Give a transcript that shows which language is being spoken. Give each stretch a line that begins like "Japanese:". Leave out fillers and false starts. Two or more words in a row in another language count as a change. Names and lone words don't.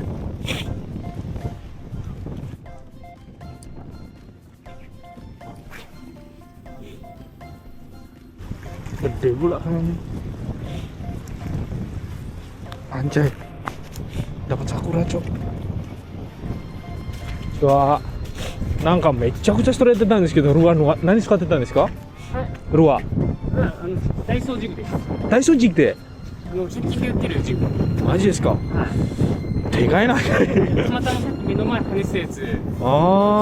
Indonesian: Gede pula kayaknya. Anjay, dapat sakura, Cok. Wah,
Japanese: なんかめっちゃくちゃストレートなんですけど、ルアーの何使ってたんですか？ルアー。ダイソージグです。ダイソージグで。 100均で売ってるジグ。マジですか？でかいな。たまたまさっき目の前跳ねたやつあ